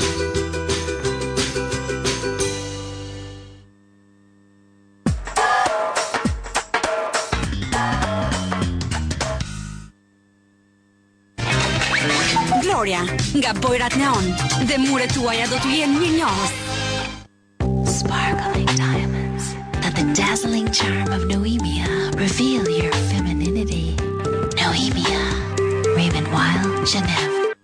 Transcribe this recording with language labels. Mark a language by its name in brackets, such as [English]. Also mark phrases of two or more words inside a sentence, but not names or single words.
[Albanian] Gloria, nga bojrat neon dhe muret tuaja do të jenë mirënjohës. [English] Sparkling diamonds, let the dazzling charm of Noemia reveal your femininity. Noemia, Raven Wild, Genève.